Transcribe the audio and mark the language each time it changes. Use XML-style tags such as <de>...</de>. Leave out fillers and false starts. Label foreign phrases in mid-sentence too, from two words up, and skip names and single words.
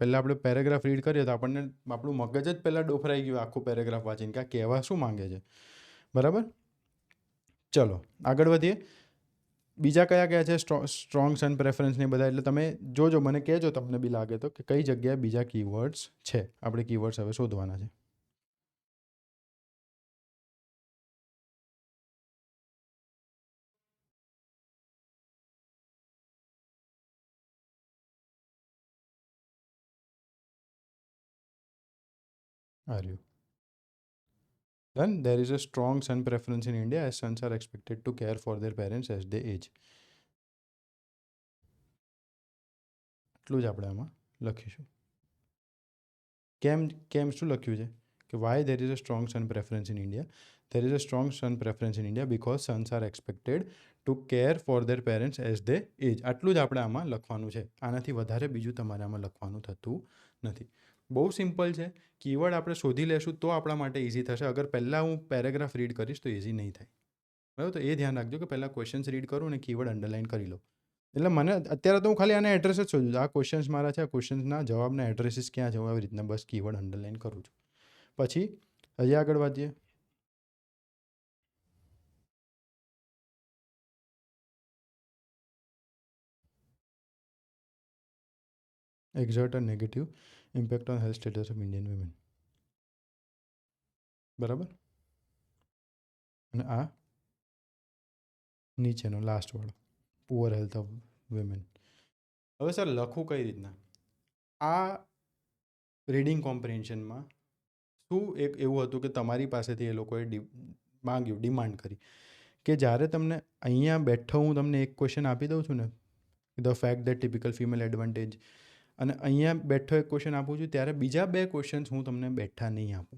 <gu>પહેલાં આપણે પેરેગ્રાફ રીડ કરીએ તો આપણને આપણું મગજ જ પહેલાં ડોફરાઈ ગયું આખું પેરેગ્રાફ વાંચીને કે આ કહેવા શું માંગે છે. બરાબર. ચલો આગળ વધીએ. બીજા કયા કયા છે</gu> <en>strongs and preference</en> <gu>ને બધા. એટલે તમે જોજો, મને કહેજો તમને બી લાગે તો કે કઈ જગ્યાએ બીજા કીવર્ડ્સ છે. આપણે કીવર્ડ્સ હવે શોધવાના છે.</gu> <en>Are you done? There is a strong son preference in India as sons are expected to care for their parents as they age.</en> <gu>એટલું જ આપણે આમાં લખીશું. કેમ શું લખ્યું છે કે</gu> <en>વાય there is a strong son preference in India. There is a strong son preference in India because sons are expected to care for their parents as they age.</en> <gu>આટલું જ આપણે આમાં લખવાનું છે. આનાથી વધારે બીજું તમારે આમાં લખવાનું થતું નથી. બહુ સિમ્પલ છે. કીવર્ડ આપણે શોધી લેશું તો આપણા માટે ઇઝી થશે. અગર પહેલાં હું પેરેગ્રાફ રીડ કરીશ તો ઇઝી નહીં થાય. બરાબર. તો એ ધ્યાન રાખજો કે પહેલાં</gu> <en>questions read</en> <gu>કરું અને</gu> <en>keyword underline</en> <gu>કરી લો. એટલે મને અત્યારે તો હું ખાલી આને એડ્રેસ જ શોધું છું. આ ક્વેશ્ચન્સ મારા છે, આ ક્વેશ્ચન્સના જવાબના એડ્રેસીસ ક્યાં છે, હું આવી રીતના બસ</gu> <en>keyword underline</en> <gu>કરું છું. પછી હજી આગળ વધીએ.</gu> <en>exert a negative impact on health status of Indian women.</en> <gu>બરાબર. અને આ નીચેનો લાસ્ટ વાળો</gu> <en>poor health of women.</en> <gu>હવે સર લખું કઈ રીતના? આ</gu> <en>reading comprehension</en> <gu>શું એક એવું હતું કે તમારી પાસેથી એ લોકોએ ડિમાન્ડ કરી કે જ્યારે તમને અહીંયા બેઠો હું તમને એક ક્વેશ્ચન આપી દઉં છું ને,</gu> <en>the fact that typical female advantage,</en> <gu>અને અહીંયા બેઠો એક ક્વેશ્ચન આપું છું ત્યારે બીજા બે ક્વેશ્ચન્સ હું તમને બેઠા નહીં આપું.</gu>